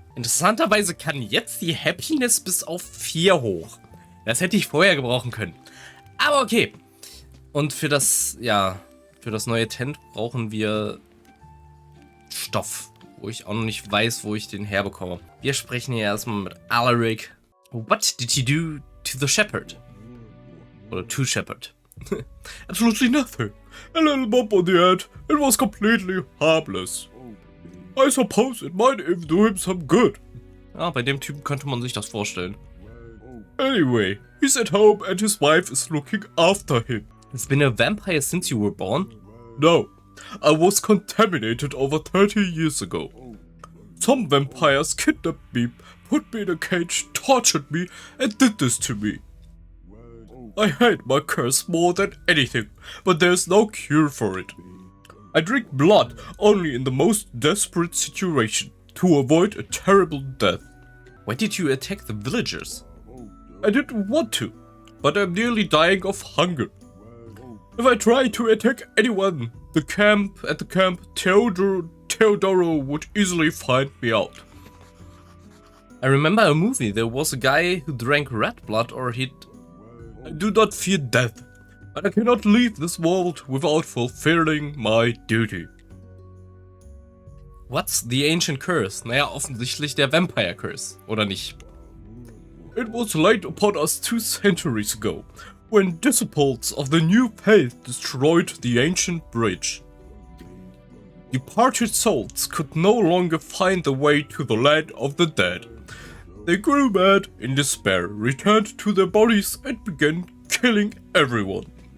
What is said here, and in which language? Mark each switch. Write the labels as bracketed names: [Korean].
[German] Interessanterweise kann jetzt die Happiness bis auf 4 hoch. Das hätte ich vorher gebrauchen können. Aber okay. Und für das, ja, für das neue Tent brauchen wir Stoff. Wo ich auch noch nicht weiß, wo ich den herbekomme. Wir sprechen hier erstmal mit Alaric. [English] What did you do to the shepherd? [German] Oder [English] to shepherd? Absolutely nothing. A little bump on the head. It was completely harmless. I suppose it might even do him some good. [German] Ja, bei dem Typen könnte man sich das vorstellen. [English] Anyway, he's at home and his wife is looking after him. Has been a vampire since you were born? No. I was contaminated over 30 years ago. Some vampires kidnapped me, put me in a cage, tortured me, and did this to me. I hate my curse more than anything, but there's no cure for it. I drink blood only in the most desperate situation, to avoid a terrible death. Why did you attack the villagers? I didn't want to, but I'm nearly dying of hunger. If I try to attack anyone, at the camp, Teodoro would easily find me out. I remember a movie, there was a guy who drank rat blood or he'd... I do not fear death, but I cannot leave this world without fulfilling my duty. What's the ancient curse? [German] Naja, offensichtlich der Vampire Curse, oder nicht? [English] It was laid upon us 2 centuries ago, when disciples of the new faith destroyed the ancient bridge. Departed souls could no longer find the way to the land of the dead. They grew mad in despair, returned to their bodies and began killing everyone.